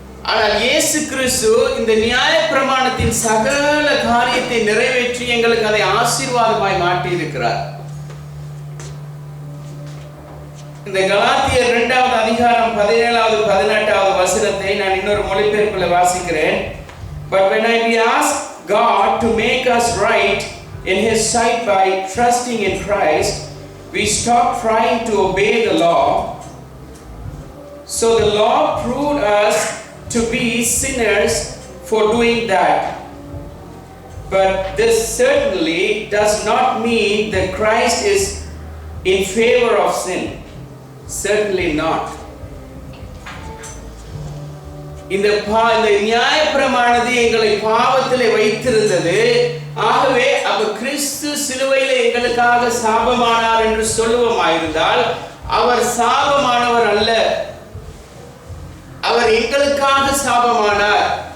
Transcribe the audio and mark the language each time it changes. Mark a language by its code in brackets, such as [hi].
[ta] ஆனால் இயேசு கிறிஸ்து இந்த நியாய பிரமாணத்தின் சகல காரியத்தை நிறைவேற்றி எங்களுக்கு அதை ஆசீர்வாதமாய் மாற்றி இருக்கிறார். இந்த கலாத்தியர் 2வது அதிகாரம் 17வது 18வது வசனத்தை நான் இன்னொரு மொழிபெயர்ப்பில் வாசிக்கிறேன். [en] But when we ask God to make us right in His sight by trusting in Christ, we stop trying to obey the law. So the law proved us to be sinners for doing that. But this certainly does not mean that Christ is in favor of sin. Certainly not. [ta] இந்த நியாய பிரமாணத்தை எங்களை பாவத்திலே வைத்திருந்தது. ஆகவே அப்ப கிறிஸ்து சிலுவையில எங்களுக்காக சாபமானார் என்று சொல்லுவோமாயிருந்தால் அவர் சாபமானவர் அல்ல, அவர் எங்களுக்காக சாபமானார்.